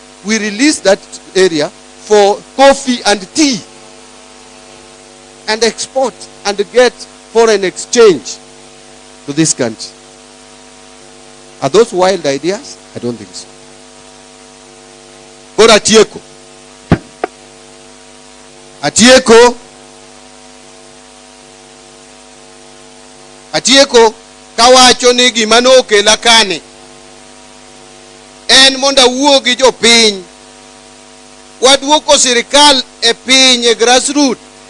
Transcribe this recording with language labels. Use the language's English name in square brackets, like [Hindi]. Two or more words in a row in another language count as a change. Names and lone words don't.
[English] We release that area for coffee and tea and export and get foreign exchange to this country. Are those wild ideas? I don't think so. But Atieko. [Luo (Kenya and Tanzania)] Atieko kawacho ni gima nokela kane en monda wuo gi jopiny waduoko sirikal e piny e grassroots.